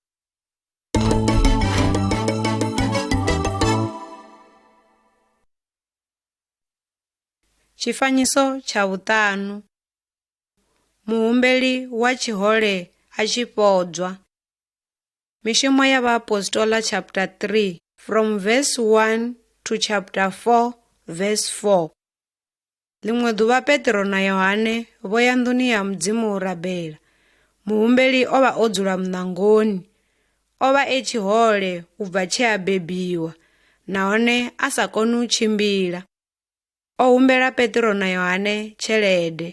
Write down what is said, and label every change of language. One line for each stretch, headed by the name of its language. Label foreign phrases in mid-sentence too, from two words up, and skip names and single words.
Venda: Tshifanyiso tsha vhuṱanu. Muhumbeli wa tshihole a tshi fhodzwa. Mishumo ya vhaapostola
English: chapter 3 from verse 1 to chapter 4 verse 4.
Venda: Ḽiṅwe ḓuvha Petro na Yohane vho ya nḓuni ya Mudzimu u rabela. Muhumbeli o vha o dzula muṋangoni. O vha e tshihole u bva tshe a bebiwa, nahone a sa koni u tshimbila. O humbela Petro na Yohane tshelede.